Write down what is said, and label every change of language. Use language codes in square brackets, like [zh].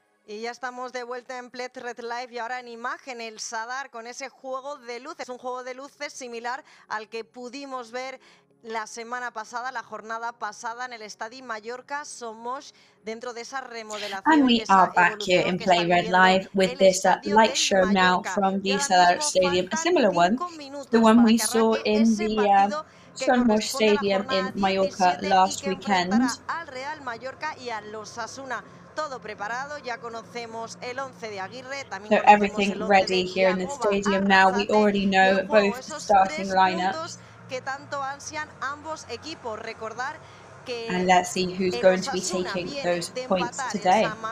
[es] Y ya estamos de vuelta en Plet Red Live y ahora en imagen el Sadar con ese juego de luces, un juego de luces similar al que pudimos ver la semana pasada, la jornada pasada en el Estadio Mallorca Somos, dentro de esa remodelación. [en] And we are back here in Play Red Live with this light show now from the Sadar Stadium, a similar one to the one we saw in the Somos Stadium in Mallorca last weekend. [es] Al Real Mallorca y al Osasuna. Todo preparado, ya conocemos el 11 de Aguirre, también [en] So everything ready here in the stadium now. We already know both the starting lineups. [es] Que tanto ansian ambos equipos. Recordar que [en] and let's see who's going to be taking those points today.